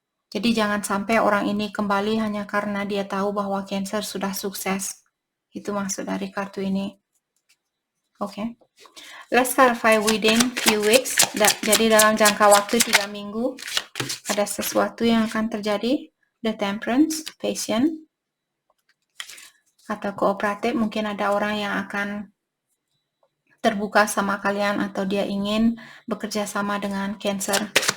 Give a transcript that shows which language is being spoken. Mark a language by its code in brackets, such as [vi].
[id] Jadi jangan sampai orang ini kembali hanya karena dia tahu bahwa Cancer sudah sukses. Itu maksud dari kartu ini. Oke. [en] Let's clarify within few weeks. [id] Jadi dalam jangka waktu 3 minggu ada sesuatu yang akan terjadi. The Temperance, Patient, atau kooperatif. Mungkin ada orang yang akan terbuka sama kalian atau dia ingin bekerja sama dengan Cancer.